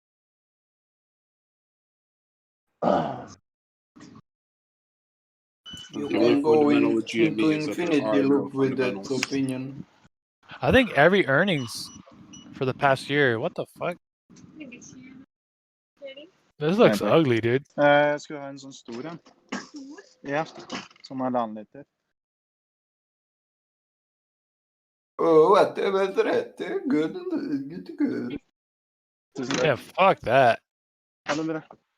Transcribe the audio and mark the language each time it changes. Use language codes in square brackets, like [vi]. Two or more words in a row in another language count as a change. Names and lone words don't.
[en] You The only can go fundamental with GME into is that there infinity are no loop with that fundamentals. opinion. I think every earnings for the past year. What the fuck? This looks [no] Takk. [en] ugly, dude. [no] Jeg skulle ha en sånn stor en. Ja, sånn 1,5 liter. [en] Oh, whatever, good, good. [no] Tusen takk. [en] Yeah, fuck that. [no] Ha det bra.